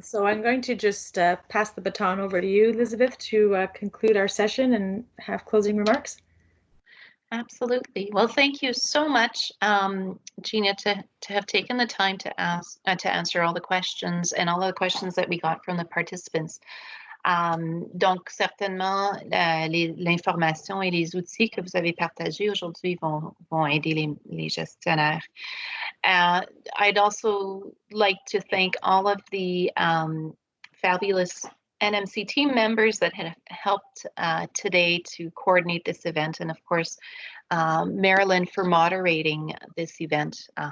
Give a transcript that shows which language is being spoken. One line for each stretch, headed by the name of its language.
English: So I'm going to just pass the baton over to you, Lisbeth, to conclude our session and have closing remarks. Absolutely. Well, thank you so much, Gina, to have taken the time to answer all the questions and all the questions that we got from the participants.
French: Donc, certainement, l'information et les outils que vous avez partagés aujourd'hui vont aider les gestionnaires.
English: I'd also like to thank all of the fabulous NMC team members that have helped today to coordinate this event, and of course, Marilyn for moderating this event.